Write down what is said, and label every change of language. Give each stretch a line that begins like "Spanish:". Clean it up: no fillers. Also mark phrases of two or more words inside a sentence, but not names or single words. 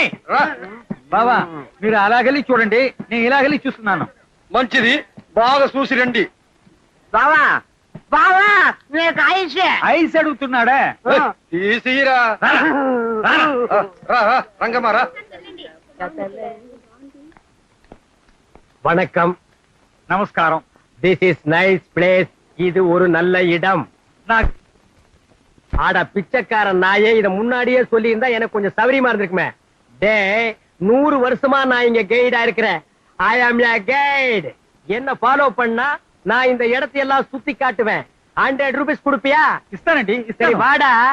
Telugu: రా బావా మీరు అలాగెళ్ళి చూడండి నేను ఇలాగెళ్ళి చూస్తున్నాను మంచిది బాగా చూసి రండి బావా బావా నీకు ఐసే ఐస్ అడుగుతున్నాడా తీసిరా రంగమ్మ రా
Tamil: வணக்கம் நமஸ்காரம்
English: this is nice place
Tamil: இது ஒரு நல்ல இடம் ஆட பிச்சைக்காரன் நாயே இத முன்னாடியே சொல்லி இருந்தா எனக்கு கொஞ்சம் சௌரியமா இருந்திருக்குமே டே 100 வருஷமா நான் இங்க கைடா இருக்கிறேன்
English: I am a guide
Tamil: என்ன ஃபாலோ பண்ணா நான் இந்த இடத்தை எல்லாம் சுத்தி காட்டுவேன் 100 ரூபீஸ் கொடுப்பியா இஸ்தானடி சரி வாடா